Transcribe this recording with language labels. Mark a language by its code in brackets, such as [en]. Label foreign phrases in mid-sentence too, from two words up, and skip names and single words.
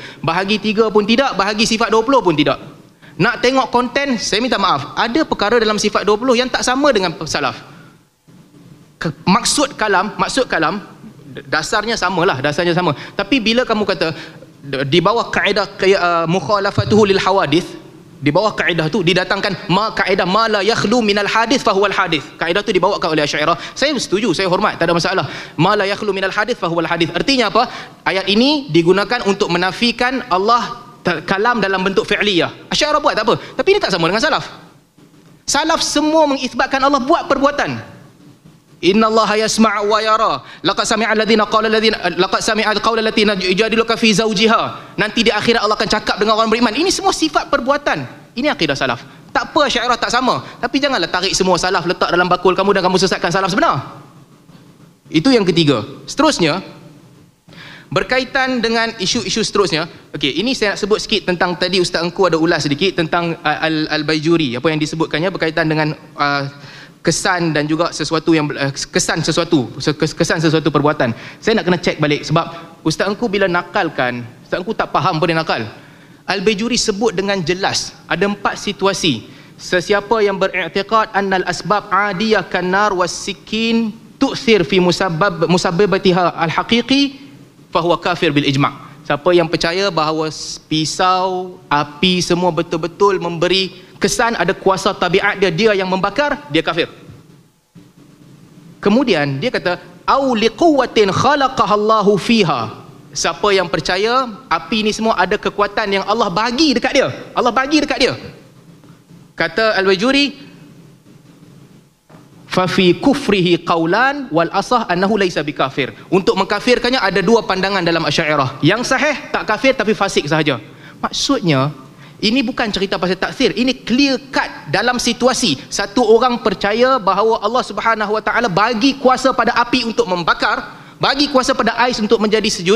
[ms] Bahagi 3 pun tidak, bahagi sifat 20 pun tidak. Nak tengok konten, saya minta maaf, ada perkara dalam sifat 20 yang tak sama dengan salaf. Maksud kalam dasarnya samalah, dasarnya sama. Tapi bila kamu kata di bawah kaedah [ar] مخالفته للحوادث, [ms] di bawah kaedah tu didatangkan kaedah [ar] ما لا يخلو من الحادث فهو الحادث. [ms] Kaedah tu dibawakan oleh Asy'ariyah. Saya setuju, saya hormat, tak ada masalah. [ar] ما لا يخلو من الحادث فهو الحادث. [ms] Artinya apa? Ayat ini digunakan untuk menafikan Allah kalam dalam bentuk fi'liyah. Asy'ariyah buat tak apa, tapi ini tak sama dengan salaf. Salaf semua mengisbatkan Allah buat perbuatan. [ar] إن الله يسمع ويرى. لقد سمع القول التي يجادلك في زوجها. [ms] Nanti di akhirat Allah akan cakap dengan orang beriman. Ini semua sifat perbuatan. Ini akidah salaf. Tak apa Asy'ariyah tak sama, tapi janganlah tarik semua salaf letak dalam bakul kamu dan kamu sesatkan salaf sebenar. Itu yang ketiga. Seterusnya berkaitan dengan isu-isu seterusnya. Okey, ini saya nak sebut sikit tentang tadi Ustaz Engku ada ulas sedikit tentang Al-Baijuri, apa yang disebutkannya berkaitan dengan kesan dan juga sesuatu yang kesan sesuatu perbuatan. Saya nak kena cek balik sebab Ustaz Engku bila nakalkan, Ustaz Engku tak faham apa dia nakal. Al-Baijuri sebut dengan jelas ada 4 situasi. Sesiapa yang beriktikad [ar] أن الأسباب العادية كالنار والسكين تؤثر في مسبباتها الحقيقي فهو كافر بالإجماع'. [ms] Siapa yang percaya bahawa pisau, api semua betul-betul memberi kesan, ada kuasa tabiat dia yang membakar, dia kafir. Kemudian dia kata [ar] أو لقوة خلقها الله فيها. [ms] Siapa yang percaya api ni semua ada kekuatan yang Allah bagi dekat dia. Allah bagi dekat dia. [ar] Kata Al-Baijuri, ففي كفره قولان والأصح أنه ليس بكافر. [ms] Untuk mengkafirkannya ada 2 pandangan dalam Asy'ariyah. Yang sahih tak kafir tapi fasik sahaja. Maksudnya ini bukan cerita pasal taksir, ini [en] clear cut [ms] dalam situasi satu orang percaya bahawa [ar] الله سبحانه وتعالى [ms] bagi kuasa pada api untuk membakar, bagi kuasa pada ais untuk menjadi sejuk.